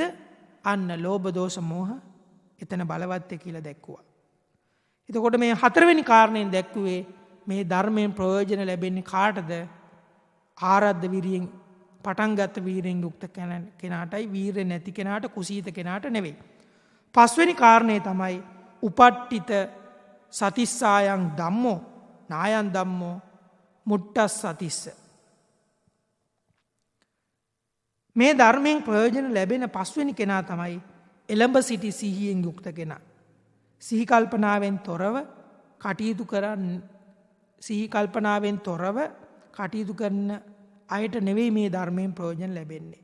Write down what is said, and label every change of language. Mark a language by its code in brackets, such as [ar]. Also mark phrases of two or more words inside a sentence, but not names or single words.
[si] අන්න ලෝභ දෝෂ මෝහ එතන බලවත්ය කියලා දැක්කුවා. එතකොට මේ හතරවෙනි කාරණයෙන් දැක්කුවේ මේ ධර්මයෙන් ප්‍රයෝජන ලැබෙන්නේ කාටද? ආරද්ධ වීර්යෙන් පටන් ගත්ත වීර්යෙන් යුක්ත කෙනාටයි, වීර්ය නැති කෙනාට, කුසීත කෙනාට නෙවෙයි. පස්වෙනි කාරණේ තමයි [pi] උපට්ඨිත සතිස්සායන් ධම්මෝ නායන් ධම්මෝ මුට්ටස් සතිස්ස. [si] මේ ධර්මයෙන් ප්‍රයෝජන ලැබෙන පස්වෙනි කෙනා තමයි එළඹ සිටි සිහියෙන් යුක්ත කෙනා. සිහි කල්පනාවෙන් තොරව කටයුතු කරන අයට නෙවෙයි මේ ධර්මයෙන් ප්‍රයෝජන ලැබෙන්නේ.